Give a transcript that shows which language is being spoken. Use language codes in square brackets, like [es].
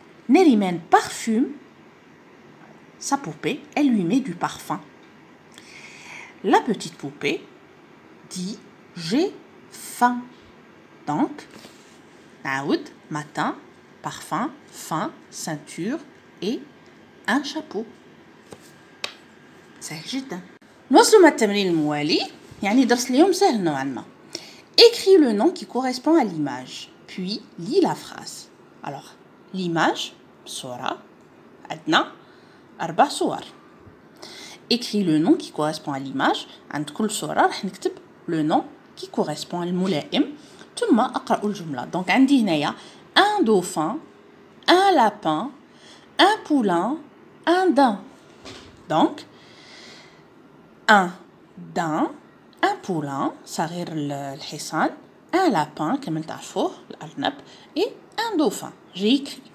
[fr] Neriman parfume sa poupée, elle lui met du parfum. La petite poupée dit « J'ai faim ». Donc, naoud, matin, parfum, fin, ceinture et un chapeau. [ar] سهل جدا. نوصلوا مع التمرين الموالي. يعني درس اليوم سهل نوعا ما. [fr] Écris le nom qui correspond à l'image, puis lis la phrase. Alors, l'image, صورة, [ar] عندنا 4 صور. [fr] Écris le nom qui correspond à l'image. [ar] عند كل صورة راح نكتب [fr] le nom qui correspond [ar] الملائم. ثم أقرأ الجملة. [fr] Donc [ar] عندي هنايا [fr] un dauphin, un lapin, un poulain, un daim. Donc, un daim, un poulain, [ar] صغير الحصان, [fr] un lapin [ar] كما تعرفوه الأرنب, [fr] et un dauphin. J'ai écrit.